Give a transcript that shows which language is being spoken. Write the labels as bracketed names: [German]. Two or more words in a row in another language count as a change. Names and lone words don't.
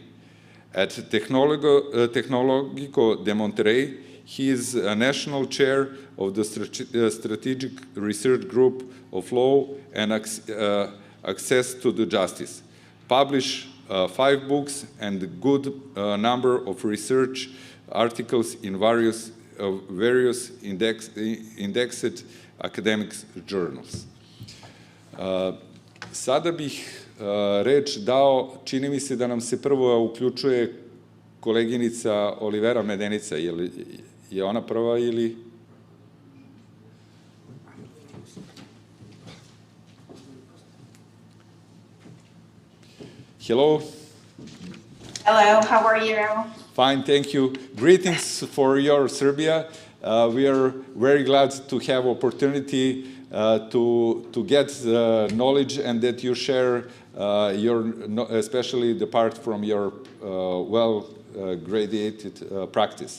[English] At Tecnológico de Monterrey, he is a national chair of the Strategic Research Group of Law and Access to the Justice. publish 5 books and a good number of research articles in various indexed academic journals. [Serbian] Sada bih reč dao, čini mi se da nam se prvo uključuje koleginica Olivera Medenica. Je ona prva ili... [English] Hello. Hello, how are you? Fine, thank you. Greetings for your Serbia. We are very glad to have opportunity to get knowledge and that you share especially the part from your well-gradated practice.